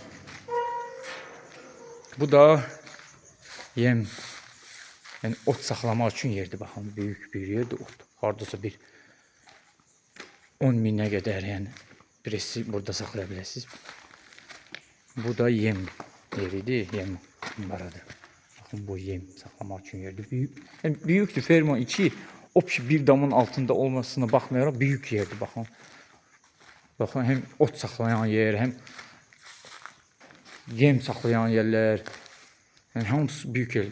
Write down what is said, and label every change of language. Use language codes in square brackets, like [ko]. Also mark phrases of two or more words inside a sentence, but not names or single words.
[tr] Bu da yem yani ot saklamak için yerdi bakın. Büyük bir yerdi ot. Hardasa bir 10 bine kadar yani. Birisi burada saklayabilirsiniz. Bu da yem yeriydi. [az] Yem baradır. Baxın bu yem saxlamaq üçün yerdir. Büyük, yəni büyükdür ferma içi. O ki bir damın altında olmasına baxmayaraq büyük yerdir baxın. Baxın hem ot saxlayan yer, hem yem saxlayan yerlər. Yəni hamısı büyük yer.